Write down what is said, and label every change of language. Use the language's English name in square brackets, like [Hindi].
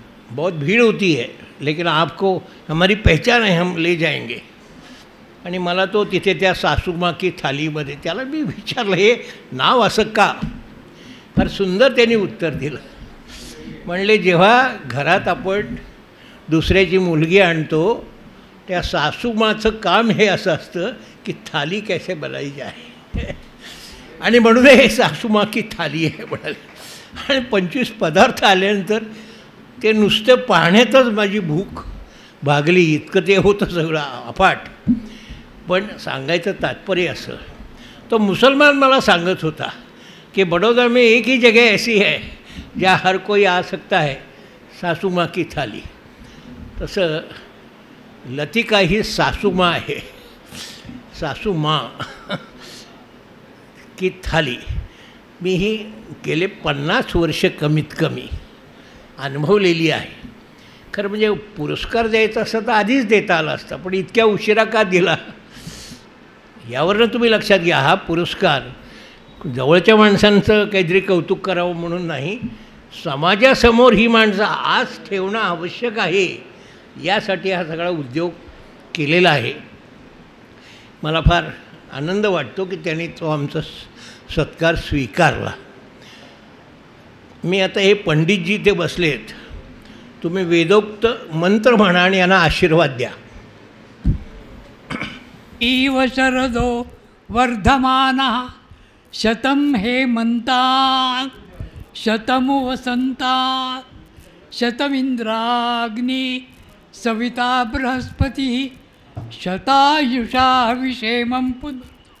[Hindi] बहुत भीड़ होती है लेकिन आपको हमारी पहचान है, हम ले जाएंगे. [Marathi] आणि मला तो तिथे त्या सासूमा की थालीमध्ये, त्याला मी विचारलं हे नाव असं का. फार सुंदर त्यांनी उत्तर दिलं. म्हणले जेव्हा घरात आपण दुसऱ्याची मुलगी आणतो, त्या सासूमाचं काम हे असं असतं की [Hindi] थाली कैसे बनाई जाए. [Marathi] आणि म्हणून हे सासूमा की थाली आहे म्हणाले. आणि 25 पदार्थ आल्यानंतर ते नुसतं पाहण्यातच माझी भूक भागली, इतकं ते होतं सगळं अफाट. पण सांगायचं तात्पर्य असं, तो मुसलमान मला सांगत होता कि [Hindi] बड़ौदा में एक ही जगह ऐसी है जहाँ हर कोई आ सकता है, सासू माँ की थाली. [Marathi] तसं लतिका ही सासू माँ आहे, सासू माँ की थाली. मी ही गेले 50 वर्ष कमीत कमी अनुभवलेली आहे. खरं म्हणजे पुरस्कार द्यायचा असता तर आधीच देता आला असता, पण इतक्या उशिरा का दिला यावरनं तुम्ही लक्षात घ्या. हा पुरस्कार जवळच्या माणसांचं काहीतरी कौतुक करावं म्हणून नाही, समाजासमोर ही माणसं आज ठेवणं आवश्यक आहे यासाठी हा सगळा उद्योग केलेला आहे. मला फार आनंद वाटतो की त्यांनी तो आमचा सत्कार स्वीकारला. मी आता हे पंडितजी ते बसलेत, तुम्ही वेदोक्त मंत्र म्हणा आणि यांना आशीर्वाद द्या. [Sanskrit] इव शरदो वर्धमानः शतं हेमन्तात् शतमु वसन्तात् शतमिन्द्राग्नि सविता बृहस्पतिः शतायुषा विषेमं पुनः.